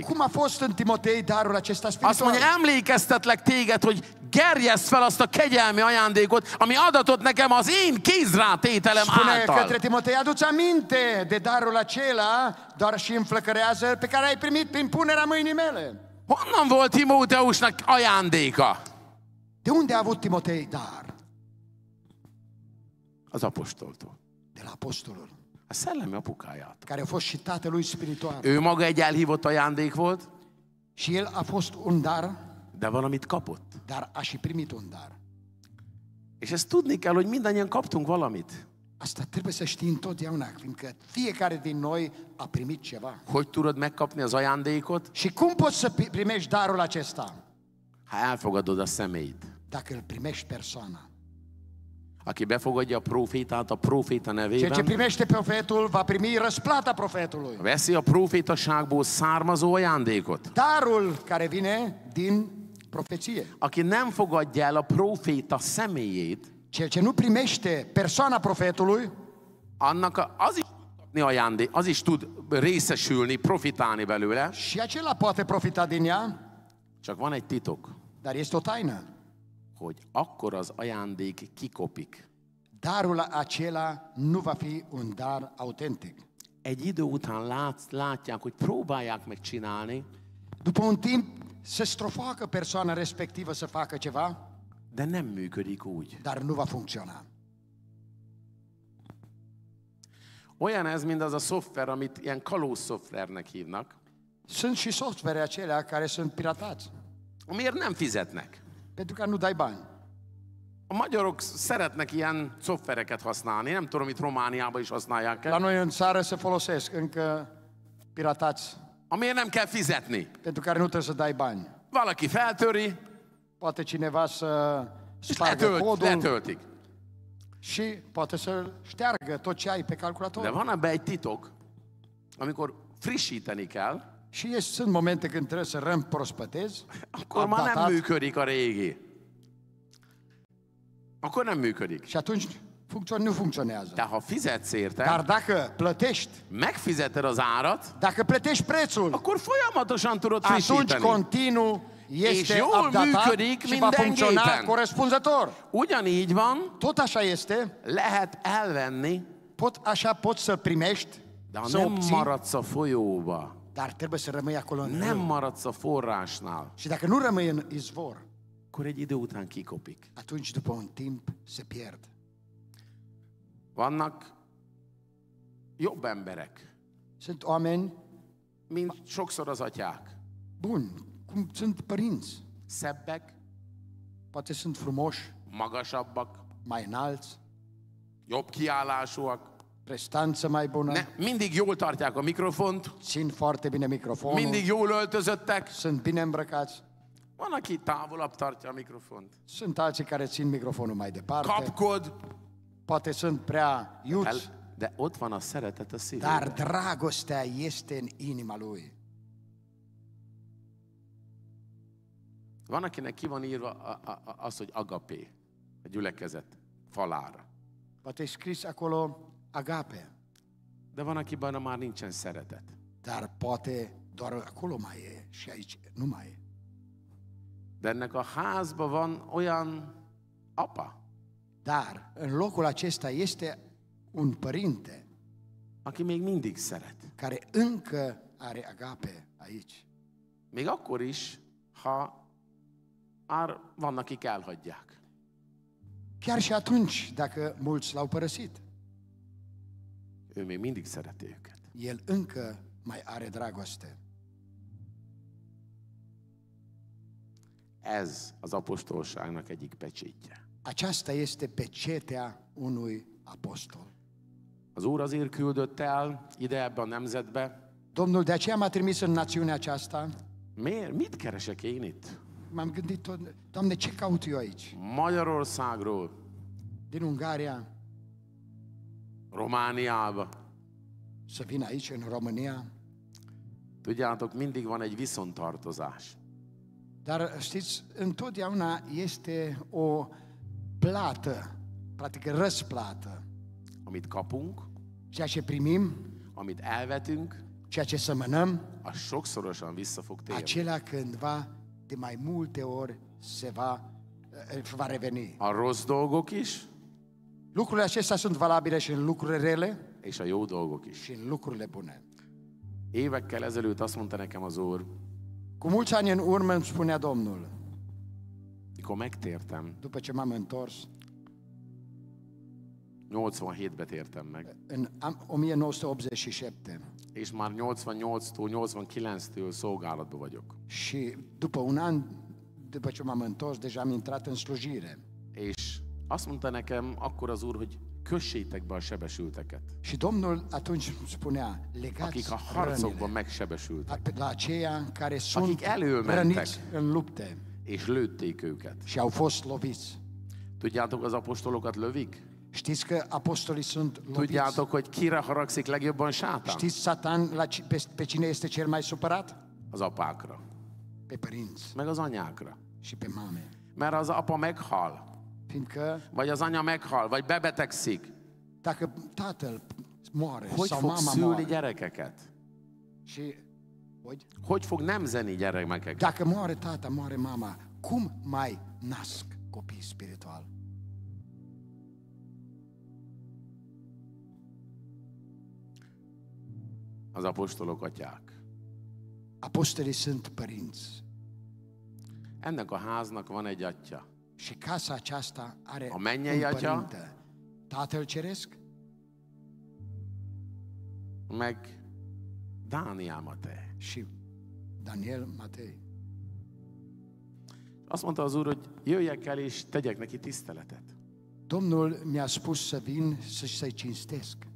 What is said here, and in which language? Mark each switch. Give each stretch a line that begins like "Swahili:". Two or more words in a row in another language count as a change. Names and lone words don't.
Romanian: Cum a fost în Timotei darul acesta
Hungarian: Azt
Romanian: spiritual?
Hungarian: mondja, emlékeztetlek téged, hogy gerjessz fel azt a kegyelmi ajándékot, ami adatott nekem az én kézrátételem
Romanian: Spune
Hungarian: által.
Romanian: către Timotei, adu-ți aminte de darul acela, doar și înflăcărează pe care ai primit prin punerea mâinii mele.
Hungarian: Honnan volt Timóteusnak ajándéka?
Romanian: De unde a avut Timotei dar?
Hungarian: Az apostoltól.
Romanian: De la apostolul,
Hungarian: A szellemi apukáját.
Romanian: care a fost și tatălui spiritual.
Hungarian: Ő maga egy elhívott ajándék volt,
Romanian: Și el a fost un dar,
Hungarian: de valamit kapott.
Romanian: dar a și primit un dar.
Hungarian: És ezt tudni kell, hogy mindannyian kaptunk valamit.
Romanian: Asta trebuie să știi întotdeauna, fiindcă fiecare din noi a primit ceva.
Hungarian: Hogy tudod megkapni az ajándékot?
Romanian: Și cum poți să primești darul acesta?
Hungarian: Ha elfogadod a személyt.
Romanian: Dacă îl primești persoana.
Hungarian: Aki befogadja a profétát a proféta
Romanian: Cel ce
Hungarian: nevében,
Romanian: primește profetul va primi răsplata profetului.
Hungarian: veszi a profétaságból származó ajándékot.
Romanian: Darul care vine din profeție.
Hungarian: Aki nem fogadja el a proféta személyét,
Romanian: Cel ce nu primește persoana profetului,
Hungarian: annak az is tud kapni ajándék, az is tud részesülni, profitálni belőle.
Romanian: și acela poate profita din ea,
Hungarian: Csak van egy titok,
Romanian: dar este o taină.
Hungarian: hogy akkor az ajándék kikopik.
Romanian: Darul acela nu va fi un dar autentic.
Hungarian: Egy idő után látják, hogy próbálják megcsinálni,
Romanian: După un timp se strofoacă persoana respectivă să facă ceva,
Hungarian: de nem működik úgy.
Romanian: dar nu va funcționa.
Hungarian: Olyan ez, mint az a szoftver, amit ilyen kalóz szoftvernek hívnak,
Romanian: Sunt și software acelea care sunt piratați,
Hungarian: amiért nem fizetnek.
Romanian: pentru că nu dai bani.
Hungarian: A magyarok szeretnek ilyen szoftvereket használni, nem tudom, itt Romániában is használják
Romanian: La el, noi în țară se folosesc încă piratați,
Hungarian: amiért nem kell fizetni.
Romanian: pentru care nu trebuie să dai bani.
Hungarian: Valaki feltöri,
Romanian: Poate cineva să spargă codul
Hungarian: letöltik.
Romanian: și poate să șteargă tot ce ai pe
Hungarian: De
Romanian: calculator.
Hungarian: van ebbe egy titok, amikor frissíteni kell,
Romanian: Și sunt momente când trebuie să reîmprospătezi,
Hungarian: akkor már nem
Romanian: updatat,
Hungarian: működik a régi. Akkor nem működik.
Romanian: și atunci nu funcționează.
Hungarian: De ha fizetsz érte,
Romanian: Dar dacă plătești,
Hungarian: megfizeted az árat,
Romanian: dacă plătești prețul,
Hungarian: akkor folyamatosan tudod
Romanian: atunci
Hungarian: frissíteni.
Romanian: continuu
Hungarian: És
Romanian: este
Hungarian: jól
Romanian: updatat
Hungarian: működik
Romanian: și va funcționa
Hungarian: mindenképpen.
Romanian: corespunzător.
Hungarian: Ugyanígy van,
Romanian: Tot așa este,
Hungarian: lehet elvenni,
Romanian: așa poți să primești,
Hungarian: de ha
Romanian: să
Hungarian: nem
Romanian: obții,
Hungarian: maradsz a folyóba,
Romanian: dar trebuie să rămâi acolo în
Hungarian: nem
Romanian: râu.
Hungarian: maradsz a forrásnál,
Romanian: Și dacă nu rămâi în izvor,
Hungarian: akkor egy idő után kikopik.
Romanian: atunci după un timp se pierd.
Hungarian: Vannak jobb emberek,
Romanian: Sunt oameni
Hungarian: mint sokszor az atyák.
Romanian: buni, cum sunt părinți.
Hungarian: Szebbek,
Romanian: Poate sunt frumoși,
Hungarian: magasabbak,
Romanian: mai înalți,
Hungarian: jobb kiállásúak.
Romanian: prestanță mai bună,
Hungarian: Mindig jól tartják a mikrofont,
Romanian: țin foarte bine microfonul,
Hungarian: mindig jól öltözöttek.
Romanian: sunt bine îmbrăcați.
Hungarian: Van, aki távolabb tartja a mikrofont.
Romanian: Sunt alții care țin microfonul mai departe,
Hungarian: Kapkod,
Romanian: poate sunt prea iuți,
Hungarian: de ott van a szeretet a
Romanian: dar
Hungarian: szívében.
Romanian: dragostea este în inima lui.
Hungarian: Van, akinek ki van írva az, hogy agapé, a gyülekezet falára.
Romanian: Poate e scris acolo agape,
Hungarian: De van, akiben már nincsen szeretet.
Romanian: dar poate doar acolo mai e și aici nu mai e.
Hungarian: De ennek a házban van olyan apa,
Romanian: Dar în locul acesta este un părinte
Hungarian: aki még mindig szeret.
Romanian: care încă are agape aici.
Hungarian: Még akkor is, ha már vannak, akik elhagyják.
Romanian: Chiar și atunci, dacă mulți l-au părăsit,
Hungarian: Ő még mindig szereti őket.
Romanian: el încă mai are dragoste.
Hungarian: Ez az apostolságnak egyik pecsétje.
Romanian: Aceasta este pecetea unui apostol.
Hungarian: Az Úr azért küldött el ide ebbe a nemzetbe,
Romanian: Domnul de aceea m-a trimis în națiunea aceasta.
Hungarian: Miért? Mit keresek én itt?
Romanian: M-am gândit tot, Doamne, ce caut eu aici?
Hungarian: Magyarországról,
Romanian: Din Ungaria
Hungarian: Romániába.
Romanian: să vin aici, în România.
Hungarian: Tudjátok, mindig van egy viszontartozás.
Romanian: Dar știți, întotdeauna este o plată, practic răsplată.
Hungarian: Amit kapunk,
Romanian: Ceea ce primim,
Hungarian: amit elvetünk,
Romanian: ceea ce semănăm,
Hungarian: az sokszorosan vissza fog térni.
Romanian: acela cândva de mai multe ori va reveni.
Hungarian: A rossz dolgok is,
Romanian: Lucrurile acestea sunt valabile și în lucrurile rele
Hungarian: és a jó dolgok is.
Romanian: și în lucrurile bune.
Hungarian: Évekkel ezelőtt azt mondta nekem az Úr,
Romanian: Cu mulți ani în urmă îmi spunea Domnul,
Hungarian: mikor megtértem,
Romanian: după ce m-am întors,
Hungarian: 87-be tértem meg,
Romanian: în 1987
Hungarian: és már 88-tól 89-től szolgálatban vagyok.
Romanian: și după un an, după ce m-am întors, deja am intrat în slujire.
Hungarian: És azt mondta nekem akkor az Úr, hogy kössétek be a sebesülteket,
Romanian: Și Domnul atunci spunea, legați
Hungarian: akik a harcokban
Romanian: rănile
Hungarian: megsebesültek,
Romanian: la aceia care sunt
Hungarian: Akik elmentek.
Romanian: răniți în lupte
Hungarian: és lőtték őket.
Romanian: și au fost loviți.
Hungarian: Tudjátok, az apostolokat lövik?
Romanian: Știți că apostolii sunt loviți?
Hungarian: Tudjátok, hogy kire haragszik legjobban Sátán?
Romanian: Știți Satan pe cine este cel mai supărat?
Hungarian: Az apákra,
Romanian: Pe părinți
Hungarian: meg az anyákra.
Romanian: și pe mame.
Hungarian: Mert az apa meghal,
Romanian: Fiindcă
Hungarian: vagy az anya meghal, vagy bebetegszik,
Romanian: dacă tatăl moare
Hungarian: hogy
Romanian: sau
Hungarian: fog
Romanian: mama
Hungarian: szülni
Romanian: moare
Hungarian: gyerekeket?
Romanian: și
Hungarian: Hogy fog nemzeni gyermekeket?
Romanian: dacă moare tata, moare mama, cum mai nasc copii spiritual?
Hungarian: Az apostolok atyák.
Romanian: Apostolii sunt părinți
Hungarian: Ennek a háznak van egy atya.
Romanian: și casa aceasta are
Hungarian: A
Romanian: un
Hungarian: mennyei atya?
Romanian: părinte. Tatăl Ceresc
Hungarian: Meg Dániel Matej.
Romanian: și Daniel Matei.
Hungarian: Azt mondta az Úr, hogy jöjjek el és tegyek neki tiszteletet.
Romanian: Domnul mi-a spus să vin să-i cinstesc.